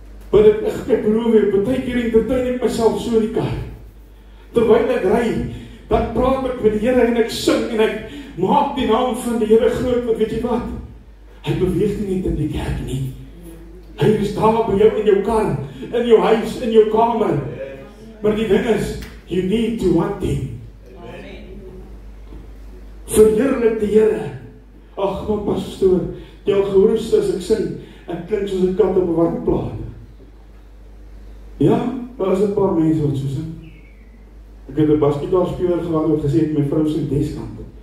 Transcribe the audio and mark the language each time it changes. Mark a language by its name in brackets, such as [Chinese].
[Afrikaans] Want ek beloof jy, baie keer entertain ek myself so in die kar. Terwyl ek ry, dan praat ek met die Here en ek sing en ek maak die naam van die Here groot, want weet jy wat? Hy beweeg nie net in die kerk nie. Hy is daar by jou in jou kar, in jou huis, in jou kamer. Maar die ding is, [English] you need to want Him. [Afrikaans] Verheerlik die Here. Ag, my pastoor, jy al gehoor as ek sing, ek klink soos 'n kat op 'n warm plaat. Ja, daar is 'n paar mense wat so sing. Ek het 'n basketbalspeler gehad wat gesê het my vrou sing deskant.